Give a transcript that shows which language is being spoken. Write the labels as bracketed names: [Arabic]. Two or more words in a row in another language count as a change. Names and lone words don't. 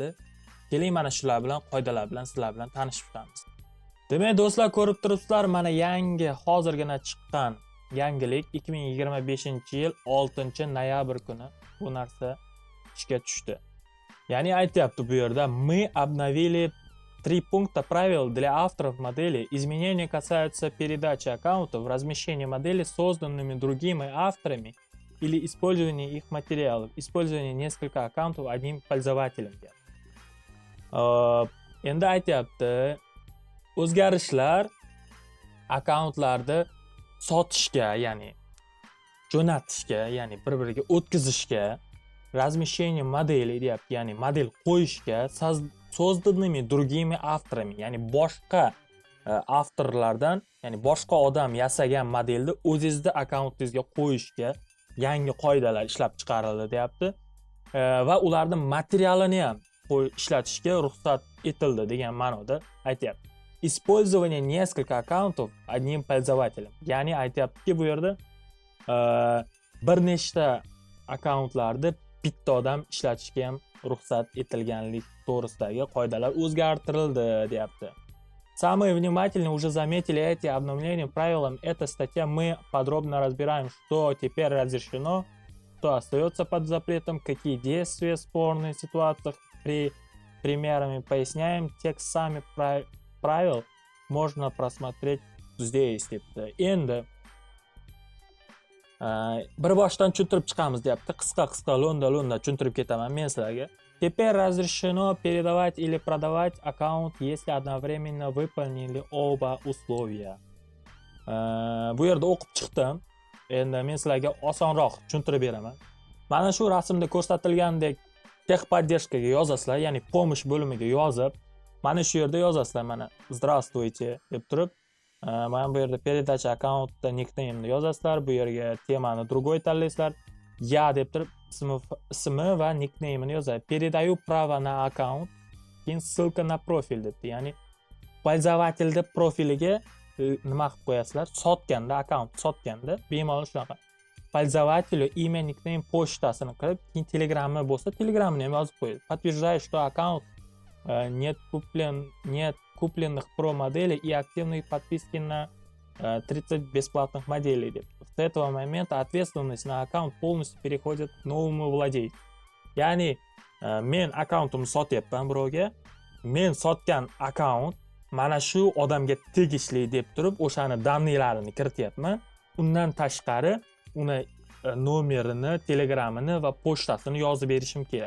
[Uzbek] Keling, mana shular bilan, qoidalar bilan sizlar bilan tanishib chiqamiz. Demak, do'stlar, ko'rib turibsizlar, mana yangi hozirgina chiqqan yangilik 2025-yil 6-noyabr kuni bu narsa ishga tushdi. Ya'ni aytyapti bu yerda: [Russian] "Мы обновили 3 пункта правил для авторов модели. Изменения касаются передачи аккаунтов, размещения модели, созданными другими авторами, или использования их материалов, использования нескольких аккаунтов одним пользователем". [Uzbek] Endi aytyapti, o'zgarishlar akkauntlarni sotishga, ya'ni jo'natishga, ya'ni bir-biriga o'tkazishga, [Russian] размещение модели [Uzbek] deyapti, ya'ni model qo'yishga, [Russian] созданными другими авторами, [Uzbek] ya'ni boshqa avtorlardan, ya'ni boshqa odam yasagan modelni o'zingizning akkauntingizga qo'yishga yangi qoidalar ishlab chiqarildi deyapti. Va ularning materialini ham ishlatishga ruxsat etildi degan ma'noda aytyapti. [Russian] Использование нескольких аккаунтов одним пользователем. [Uzbek] Ya'ni aytyaptiki, bu yerda bir nechta akkauntlarni bitta odam ishlatishga ham ruxsat etilganlik to'g'risidagi qoidalar o'zgartirildi, deyapti. [Russian] Самые внимательные уже заметили эти обновления правилам. Эта статья мы подробно разбираем, что теперь разрешено, что остается под запретом, какие действия в спорных ситуациях при примерами поясняем. Текст сами правил можно просмотреть здесь, [Uzbek] debdi. Endi bir boshdan tushuntirib chiqamiz, deyapti. Qisqa lo'nda tushuntirib ketaman men sizlarga. [Russian] Теперь разрешено передавать или продавать аккаунт, если одновременно выполнили оба условия. [Uzbek] Bu yerda o'qib chiqdim. Endi men sizlarga osonroq tushuntirib beraman. Mana shu rasmda ko'rsatilgandek texpodдержкаga yozasizlar, ya'ni pomosh bo'limiga yozib, mana shu yerda yozasizlar, mana "Здравствуйте" deb turib, mana bu yerda [Russian] передача аккаунтda [Uzbek] nickname'ni yozasizlar, bu yerga temani другой tanlaysizlar, "Я" deb turib ismi va nickname'ni yozasiz. [Russian] "Передаю право на аккаунт", keyin ссылка на профиль debdi. [Uzbek] Ya'ni pользовательning profiliga nima qilib qo'yasizlar? Sotganda, akkaunt sotganda bemalol shunaqa [Russian] пользователю имя, [Uzbek] nickname, pochtasini qilib, keyin Telegram'i bo'lsa, Telegram'ini ham yozib qo'yasiz. [Russian] "Подтверждаю, что аккаунт нет купленных про модели и активной подписки на 30 бесплатных моделей". С этого момента ответственность на аккаунт полностью переходит к новому владельцу. [Uzbek] Ya'ni men akkauntimni sotyapman birovga, men sotgan akkaunt mana shu odamga tegishli deb turib, o'shani daniylarini kirityapman. Undan tashqari uni nomerini, telegramini va pochtasini yozib berishim kerak.